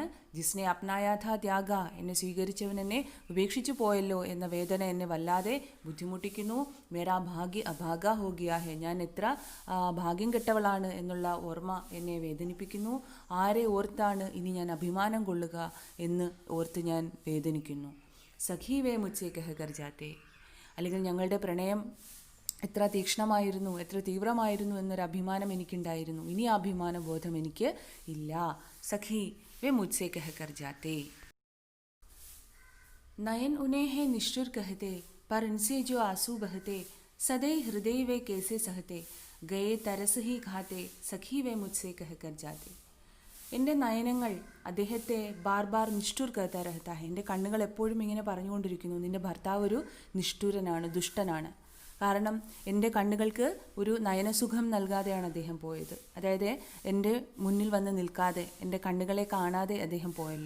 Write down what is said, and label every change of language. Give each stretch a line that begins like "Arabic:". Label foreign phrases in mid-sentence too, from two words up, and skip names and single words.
Hindi: जिसने अपनाया था त्याग,
Malayalam: എന്നെ സ്വീകരിച്ചവൻ എന്നെ ഉപേക്ഷിച്ചു പോയല്ലോ എന്ന വേദന എന്നെ വല്ലാതെ ബുദ്ധിമുട്ടിക്കുന്നു.
Hindi: मेरा भाग्य अभाग हो गया है,
Malayalam: ഞാൻ എത്ര ഭാഗ്യം കെട്ടവളാണ് എന്നുള്ള ഓർമ്മ എന്നെ വേദനിപ്പിക്കുന്നു. ആരെ ഓർത്താണ് ഇനി ഞാൻ അഭിമാനം കൊള്ളുക എന്ന് ഓർത്ത് ഞാൻ വേദനിക്കുന്നു.
Hindi: सखी वे मुझसे कहकर जाते,
Malayalam: അല്ലെങ്കിൽ ഞങ്ങളുടെ പ്രണയം എത്ര തീക്ഷ്ണമായിരുന്നു, എത്ര തീവ്രമായിരുന്നു എന്നൊരു അഭിമാനം എനിക്കുണ്ടായിരുന്നു. ഇനി ആ അഭിമാന ബോധം എനിക്ക് ഇല്ല.
Hindi: सखी वे मुझसे कहकर जाते. नयन उन्हें है निष्ठुर कहते, पर इनसे जो आंसू बहते, सदैव हृदय वे कैसे सहते, गए तरस ही खाते, सखी वे मुझसे कहकर जाते.
Malayalam: എൻ്റെ നയനങ്ങൾ അദ്ദേഹത്തെ
Hindi: बार बार निष्ठुर कहता रहता है,
Malayalam: എൻ്റെ കണ്ണുകൾ എപ്പോഴും ഇങ്ങനെ പറഞ്ഞുകൊണ്ടിരിക്കുന്നു, നിൻ്റെ ഭർത്താവ് ഒരു നിഷ്ഠുരനാണ്, ദുഷ്ടനാണ്. കാരണം എൻ്റെ കണ്ണുകൾക്ക് ഒരു നയനസുഖം നൽകാതെയാണ് അദ്ദേഹം പോയത്. അതായത് എൻ്റെ മുന്നിൽ വന്ന് നിൽക്കാതെ, എൻ്റെ കണ്ണുകളെ കാണാതെ അദ്ദേഹം പോയല്ലോ.